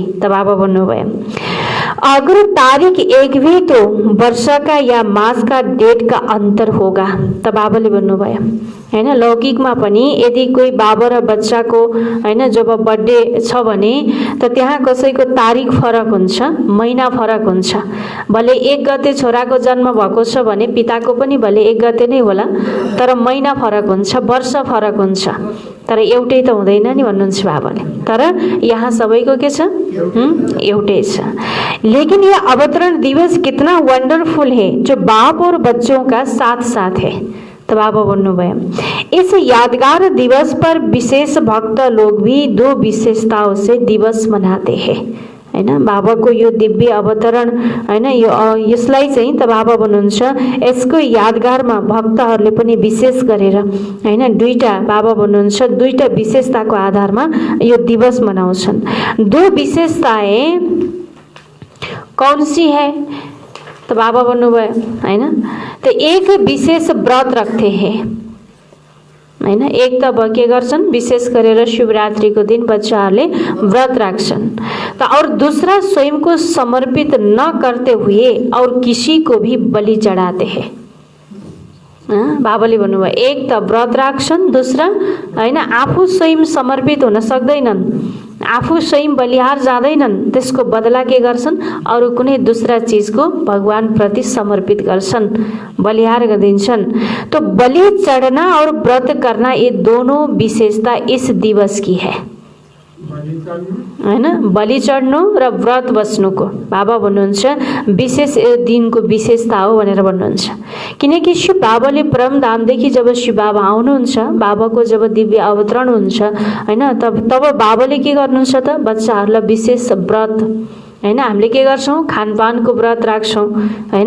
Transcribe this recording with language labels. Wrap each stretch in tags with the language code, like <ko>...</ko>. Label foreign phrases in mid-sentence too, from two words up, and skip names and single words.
<ne>त बाबा भन्नुभयो</ne> <hi>अगर तारीख एक भी तो वर्ष का या मास का डेट का अंतर होगा।</hi> <ne>त बाबाले भन्नुभयो हैन लौकिकमा पनि यदि कोही बाबा र बच्चाको हैन जब बर्थडे छ भने त त्यहाँ कसैको तारिख फरक हुन्छ, महिना फरक हुन्छ। भले 1 गते छोराको जन्म भएको छ भने पिताको पनि भले 1 गते नै होला, तर महिना फरक हुन्छ, वर्ष फरक हुन्छ, तर एउटै त हुँदैन नि भन्नुहुन्छ बाबाले। तर यहाँ सबैको के छ? एउटै छ।</ne> <hi>लेकिन ये अवतरण दिवस कितना वंडरफुल है जो बाप और बच्चों का साथ साथ है। तो बाबा भन्नुभयो इस यादगार दिवस पर विशेष भक्त लोग भी 2 विशेषताओं से दिवस मनाते हैं,</hi> <ne>हैन। बाबाको यो दिव्य अवतरण हैन, यो यसलाई चाहिँ त बाबा भन्नुहुन्छ यसको यादगारमा भक्तहरूले पनि विशेष गरेर हैन दुईटा बाबा भन्नुहुन्छ दुईटा विशेषताको आधारमा यो दिवस मनाउँछन्।</ne> <hi>दो विशेषताएं कौन सी है तो बाबा</hi> <ne>भन्नुभयो हैन।</ne> <hi>तो एक विशेष व्रत रखते हैं हैन।</hi> <ne>एक त अब के गर्छन् विशेष गरेर शिवरात्रिको दिन बच्चाहरूले व्रत राख्छन्।</ne> <hi>तो और दूसरा स्वयं को समर्पित न करते हुए और किसी को भी बलि चढ़ाते हैं।</hi> <ne>बाबाले भन्नुभयो एक त व्रत राख्छन्, दूसरा हैन आफू स्वयं समर्पित हुन सक्दैनन्, आफू स्वयं बलिहार जाँदैनन्, त्यसको बदला के गर्छन् अरू कुनै दूसरा चीजको भगवान प्रति समर्पित गर्छन्, बलिहार गरिदिन्छन्।</ne> <hi>तो बलि चढ़ना और व्रत करना ये दोनों विशेषता इस दिवस की है हैन।</hi> <ne>बलि चढ्नु र व्रत बस्नुको बाबा भन्नुहुन्छ विशेष दिनको विशेषता हो भनेर भन्नुहुन्छ। किनकि शिव बाबाले परमधामदेखि जब शिव बाबा आउनुहुन्छ, बाबाको जब दिव्य अवतरण हुन्छ हैन, तब बाबाले के गर्नुहुन्छ त बच्चाहरूलाई विशेष व्रत हैन हामीले के गर्छौं खानपानको व्रत राख्छौं हैन।</ne>